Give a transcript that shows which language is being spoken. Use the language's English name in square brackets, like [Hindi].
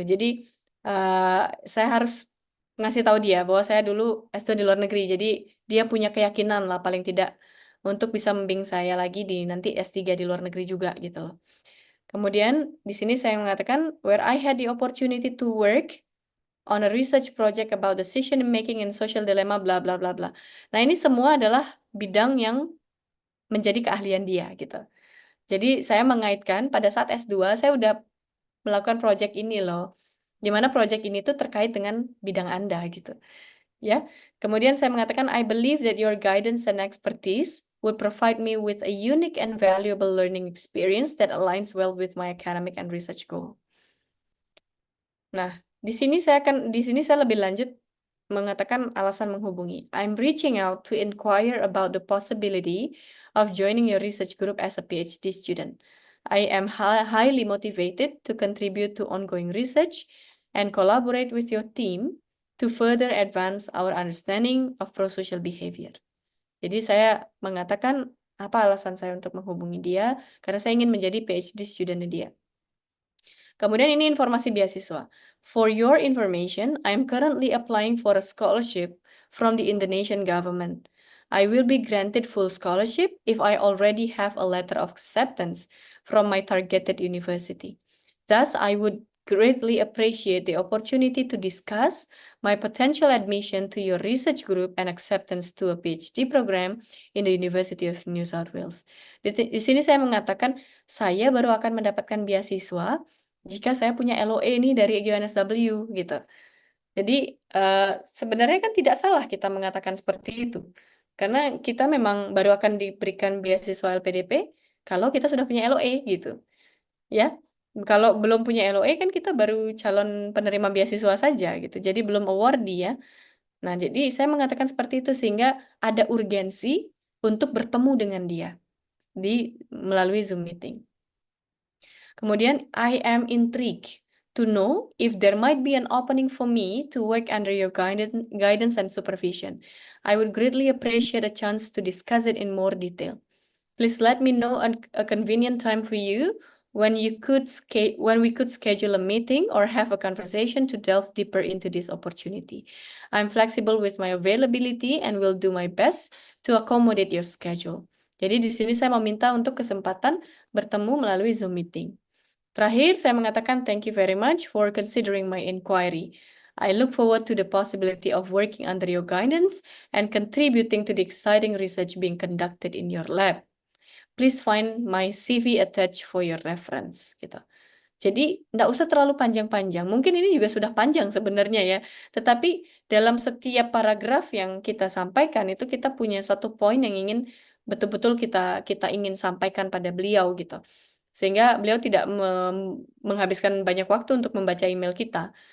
[Indonesian] Jadi, saya harus ngasih tahu dia bahwa saya dulu S2 di luar negeri, jadi dia punya keyakinan lah paling tidak untuk bisa membimbing saya lagi di nanti S3 di luar negeri juga, gitu loh. Kemudian di sini saya mengatakan, [English] "Where I had the opportunity to work on a research project about decision making in social dilemma bla bla bla bla." [Indonesian] Nah, ini semua adalah bidang yang menjadi keahlian dia gitu. Jadi saya mengaitkan pada saat S2 saya udah melakukan project ini loh. Di mana project ini tuh terkait dengan bidang Anda gitu, ya. Kemudian saya mengatakan, [English] "I believe that your guidance and expertise would provide me with a unique and valuable learning experience that aligns well with my academic and research goal." [Indonesian] Nah, di sini saya lebih lanjut mengatakan alasan menghubungi. [English] "I'm reaching out to inquire about the possibility of joining your research group as a PhD student. I am highly motivated to contribute to ongoing research and collaborate with your team to further advance our understanding of prosocial behavior." [Indonesian] Jadi saya mengatakan apa alasan saya untuk menghubungi dia, karena saya ingin menjadi PhD student dia. Kemudian ini informasi beasiswa. [English] "For your information, I am currently applying for a scholarship from the Indonesian government. I will be granted full scholarship if I already have a letter of acceptance from my targeted university. Thus, I would greatly appreciate the opportunity to discuss my potential admission to your research group and acceptance to a PhD program in the University of New South Wales." [Indonesian] Di sini saya mengatakan, saya baru akan mendapatkan beasiswa jika saya punya LOE nih dari UNSW gitu. Jadi, sebenarnya kan tidak salah kita mengatakan seperti itu. Karena kita memang baru akan diberikan beasiswa LPDP kalau kita sudah punya LOE gitu, ya. Kalau belum punya LOE kan kita baru calon penerima beasiswa saja gitu, jadi belum awardee ya. Nah, jadi saya mengatakan seperti itu sehingga ada urgensi untuk bertemu dengan dia melalui Zoom meeting. [English] Kemudian, "I am intrigued to know if there might be an opening for me to work under your guidance and supervision. I would greatly appreciate a chance to discuss it in more detail. Please let me know a convenient time for you when we could schedule a meeting or have a conversation to delve deeper into this opportunity. I'm flexible with my availability and will do my best to accommodate your schedule." [Indonesian] Jadi di sini saya meminta untuk kesempatan bertemu melalui Zoom meeting. Terakhir, saya mengatakan, [English] "Thank you very much for considering my inquiry. I look forward to the possibility of working under your guidance and contributing to the exciting research being conducted in your lab. Please find my CV attached for your reference." [Indonesian] Gitu. Jadi, nggak usah terlalu panjang-panjang. Mungkin ini juga sudah panjang sebenarnya ya, tetapi dalam setiap paragraf yang kita sampaikan itu kita punya satu poin yang ingin betul-betul kita kita ingin sampaikan pada beliau gitu. Sehingga beliau tidak menghabiskan banyak waktu untuk membaca email kita.